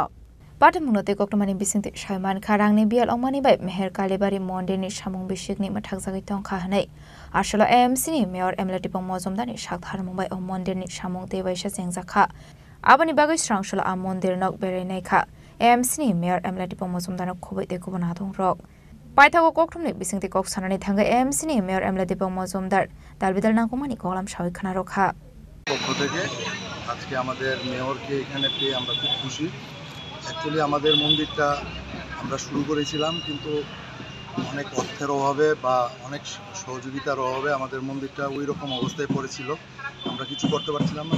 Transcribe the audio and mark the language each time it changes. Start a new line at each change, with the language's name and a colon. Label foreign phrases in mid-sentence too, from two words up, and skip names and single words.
Kok Borok: Patimungnote koktomani bisingte Shaiman Kharangni bial ongmani bai Meher Kalibari Mondir ni samung bishikni mathakjagi tongkha hanai asalo MC ni Mayor MLA Deepak Mojumdar ni sakthar mumbai o mondir ni samung te baisa jengjakha aboni bagai Srangsla a mondir nok berainai kha MC ni Mayor MLA Deepak Mojumdar no khoboi te kubuna dongrok পাইথাগো ককথুমনি বিসিংতি কক সানানি থাঙ্গা এমসিনি মেয়র এমলা দীপক মজুমদার দালবিদাল নাকুমানি কলাম সাউই খানা রক্ষা
Bangla: পক্ষ থেকে আজকে আমাদের মেয়রকে এখানে পেয়ে আমরা খুব খুশি। অ্যাকচুয়ালি আমাদের মন্দিরটা আমরা শুরু করেছিলাম, কিন্তু অনেক অর্থের অভাবে বা অনেক সহযোগিতার অভাবে আমাদের মন্দিরটা ওই রকম অবস্থায় পড়েছিল, আমরা কিছু করতে পারছিলাম না।